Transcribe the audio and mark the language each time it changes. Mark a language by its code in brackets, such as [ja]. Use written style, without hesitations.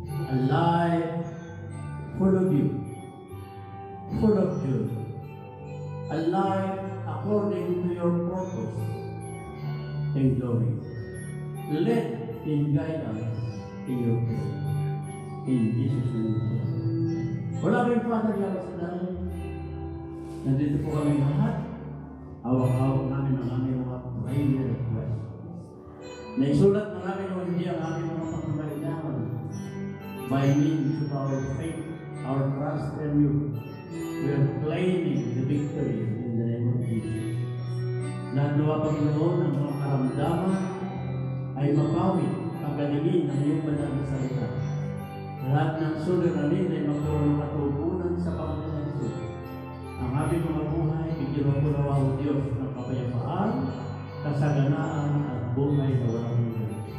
[en] A life full of you, full of joy, a life according to your purpose and glory. Let and guide us in your prayer. In Jesus' name. [tl] Wala kayong Father Yahweh sa dalim. Nandito po kami lahat. Hawak-hawak namin ang aming mga prayer request. Naisulat na namin o hindi ang aming mga pangkailangan [en] by means of our faith, our trust in you. We are claiming the victory in the name of Jesus. [tl] Lahat nawa Panginoon ang mga karamdaman ay mapawi kagalingin ng iyong banal na salita. Lahat ng suliranin ay magkaroon ng katugunan sa Panginoon Jesus. Ang aming mga buhay, bigyan mo nawa o Diyos ng kapayapaan, kasaganaan at buhay na walang hanggan.